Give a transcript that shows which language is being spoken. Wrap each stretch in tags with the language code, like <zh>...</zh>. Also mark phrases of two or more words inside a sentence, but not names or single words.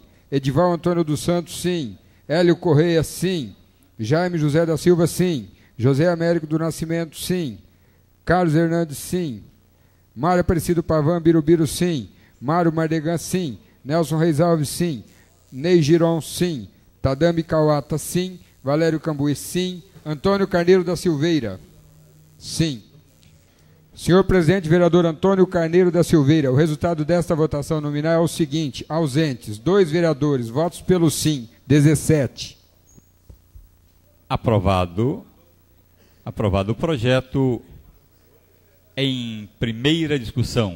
<pt>Edival Antônio dos Santos, sim. Hélio Correia, sim. Jaime José da Silva, sim. José Américo do Nascimento, sim. Carlos Hernandes, sim. Mário Aparecido Pavan Birubiru, sim. Mário Mardegan, sim. Nelson Reis Alves, sim. Ney Giron, sim. Tadami Kawata, sim. Valério Cambuí, sim. Antônio Carneiro da Silveira, sim. Senhor presidente, vereador Antônio Carneiro da Silveira, o resultado desta votação nominal é o seguinte: ausentes, 2 vereadores. Votos pelo sim, 17. Aprovado o projeto em primeira discussão.</pt>